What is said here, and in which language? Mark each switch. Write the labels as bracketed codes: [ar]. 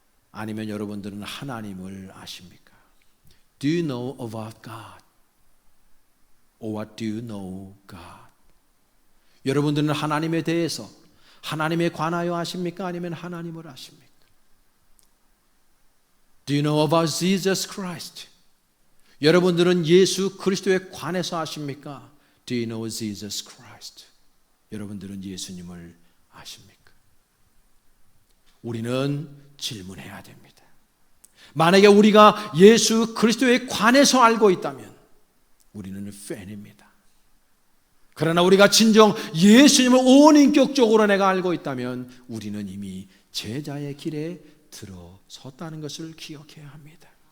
[ko] 아니면 여러분들은 하나님을 아십니까? [en] Do you know about God? Or what do you know God? [ko] 여러분들은 하나님에 대해서, 하나님에 관하여 아십니까? 아니면 하나님을 아십니까? [en] Do you know about Jesus Christ? [ko] 여러분들은 예수 그리스도에 관해서 아십니까? [en] Do you know Jesus Christ? [ko] 여러분들은 예수님을 아십니까? 우리는 질문해야 됩니다. 만약에 우리가 예수 그리스도에 관해서 알고 있다면 우리는 팬입니다. 그러나 우리가 진정 예수님을 온 인격적으로 내가 알고 있다면 우리는 이미 제자의 길에 들어섰다는 것을 기억해야 합니다.